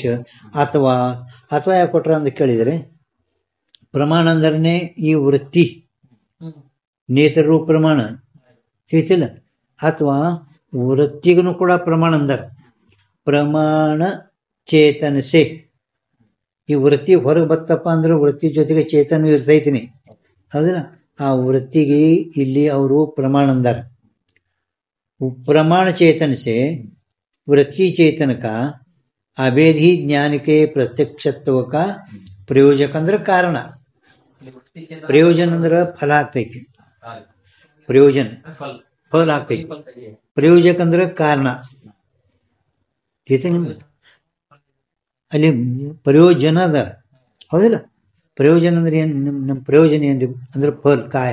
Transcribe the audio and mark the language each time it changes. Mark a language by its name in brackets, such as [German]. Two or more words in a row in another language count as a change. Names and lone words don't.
[Kannada] ಅಥವಾ ಅಥವಾ ಯಾಕೆ ಕೊಟ್ರ ಅಂತ ಕೇಳಿದರೆ, ಪ್ರಮಾಣ ಅಂದ್ರೆ ಈ ವೃತ್ತಿ ನೇತರೂ ಪ್ರಮಾಣ ತಿಳಿತಿಲ್ಲ. ಅಥವಾ ವೃತ್ತಿಗೂ ಕೂಡ ಪ್ರಮಾಣ ಅಂದಾರ. ಪ್ರಮಾಣ ಚೇತನಸೆ. ಈ ವೃತ್ತಿ ಹೊರಗೆ ಬತ್ತಪ್ಪ ಅಂದ್ರೆ ವೃತ್ತಿ ಜೊತೆಗೆ ಚೇತನ ಇರ್ತೈತಿನಿ, ಹೌದಿಲ್ಲ? ಆ ವೃತ್ತಿಗೆ ಇಲ್ಲಿ ಅವರು ಪ್ರಮಾಣ ಅಂದಾರ. [Hindi] प्रमाण चेतन से वृत्ति चेतन का अभेद ही ज्ञान के प्रत्यक्षत्व का प्रयोजक [Kannada] ಅಂದ್ರೆ ಕಾರಣ. ಪ್ರಯೋಜನ ಅಂದ್ರೆ ಫಲ ಆಗ್ತೈತಿ. ಪ್ರಯೋಜನ ಫಲ ಆಗ್ತೈತಿ. ಪ್ರಯೋಜಕ ಅಂದ್ರೆ ಕಾರಣ. ಅಲ್ಲಿ ಪ್ರಯೋಜನದ, ಹೌದಿಲ್ಲ? ಪ್ರಯೋಜನ ಅಂದ್ರೆ ಏನ್? ನಮ್ಮ ಪ್ರಯೋಜನ ಏನ್ ಅಂದ್ರೆ ಫಲ ಕಾಯ.